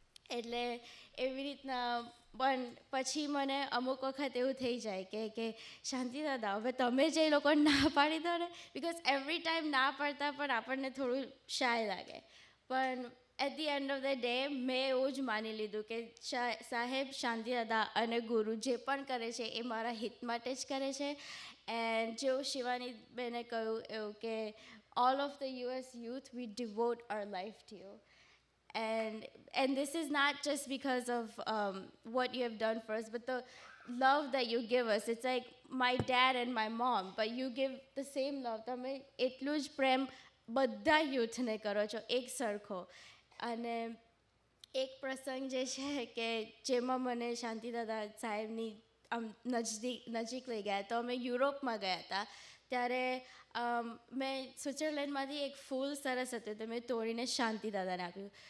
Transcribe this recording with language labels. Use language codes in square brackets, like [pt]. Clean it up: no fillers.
[gu] એટલે એવી રીતના. પણ પછી મને અમુક વખત એવું થઈ જાય કે શાંતિ દાદા હવે તમે જે લોકો ના પાડી દો ને, બિકોઝ એવરી ટાઈમ ના પાડતા પણ આપણને થોડું શાય લાગે. પણ at the end of the day મેં એવું જ માની લીધું કે સાહેબ, શાંતિ દાદા અને ગુરુ જે પણ કરે છે એ મારા હિત માટે જ કરે છે. એન્ડ જેવું શિવાની બેને કહ્યું એવું કે [en] all of the US youth, we devote our life to you. And this is not just because of what you have done for us, but the love that you give us. It's like my dad and my mom, but you give the same love. [gu] તમે એટલું જ પ્રેમ બધા યુથને કરો છો એક સરખો. અને એક પ્રસંગ જે છે કે જેમાં મને શાંતિ દાદા સાહેબની આમ નજીક લઈ ગયા. તો અમે યુરોપમાં ગયા હતા, ત્યારે મેં સ્વિટ્ઝરલેન્ડમાંથી એક ફૂલ સરસ હતું, તો મેં તોડીને શાંતિ દાદાને આપ્યું.